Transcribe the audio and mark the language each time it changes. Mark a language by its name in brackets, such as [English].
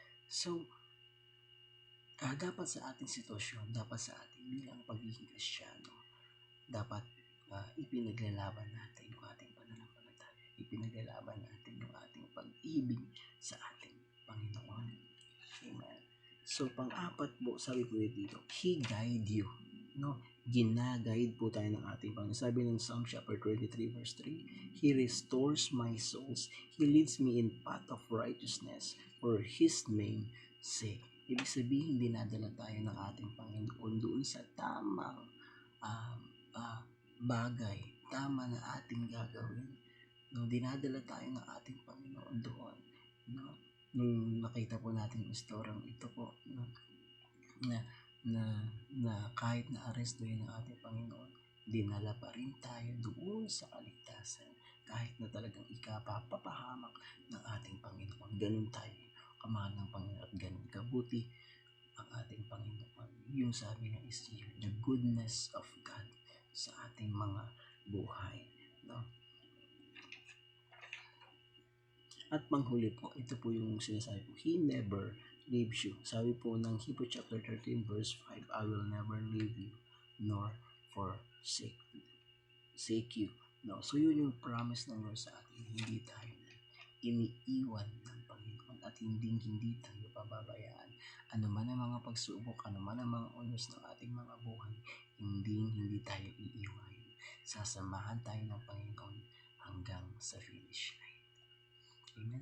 [Filipino] So, dapat sa ating sitwasyon, dapat sa ating bilang pagiging Kristyano, dapat ipinaglalaban natin yung ating pananampalataya, ipinaglalaban natin yung ating pag-ibig sa ating Panginoon. Amen. So, pang-apat po, sabi po dito, [English] He guide you. [Filipino] No? Ginaguide po tayo ng ating Panginoon. Sabi ng [English] Psalm chapter 23 verse 3, He restores my souls. He leads me in path of righteousness for His name sake. [Filipino] Ibig sabihin, dinadala tayo ng ating Panginoon doon sa tamang bagay, tama na ating gagawin. No, dinadala tayo ng ating Panginoon doon. No? Nung nakita po natin yung istoryang ito po, no? na kahit na arestuhin ng ating Panginoon, dinala pa rin tayo doon sa kaligtasan kahit na talagang ikapapahamak ng ating Panginoon. Ganun tayo kamahal ng Panginoon at ganun kabuti ang ating Panginoon. Yung sabi niya [English] is the goodness of God [Filipino] sa ating mga buhay. No? At panghuli po, ito po yung sinasabi po, [English] He never leaves you. [Filipino] Sabi po ng [English] Hebrews chapter 13 verse 5, I will never leave you nor forsake you. No? [Filipino] So yun yung promise ng Lord sa atin. Hindi tayo iniiwan ng Panginoon at hindi tayo pababayaan. Ano man ang mga pagsubok, ano man ang mga unos ng ating mga buhay, hindi tayo iiwan. Sasamahan tayo ng Panginoon hanggang sa finish line. Amen.